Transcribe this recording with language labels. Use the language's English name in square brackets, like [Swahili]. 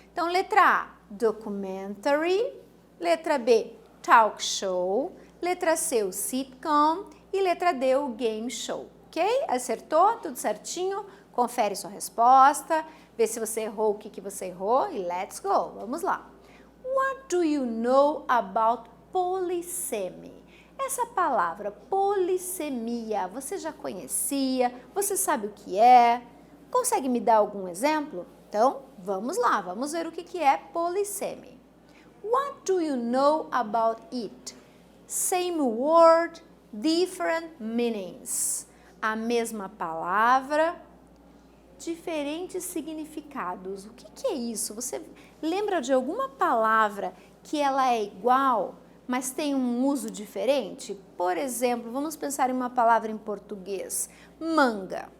[Portuguese] Então, letra A, documentary. Letra B, talk show. Letra C, o sitcom. E letra D, o game show. Ok? Acertou? Tudo certinho? Confere sua resposta. Vê se você errou, o que você errou. E [English] let's go. [Portuguese] Vamos lá. [English] What do you know about polissemy? [Portuguese] Essa palavra polissemia, você já conhecia? Você sabe o que é? Consegue me dar algum exemplo? Então, vamos lá, vamos ver o que é polissemy. [English] What do you know about it? Same word, different meanings. [Portuguese] A mesma palavra, diferentes significados. O que é isso? Você lembra de alguma palavra que ela é igual, mas tem um uso diferente? Por exemplo, vamos pensar em uma palavra em português. Manga.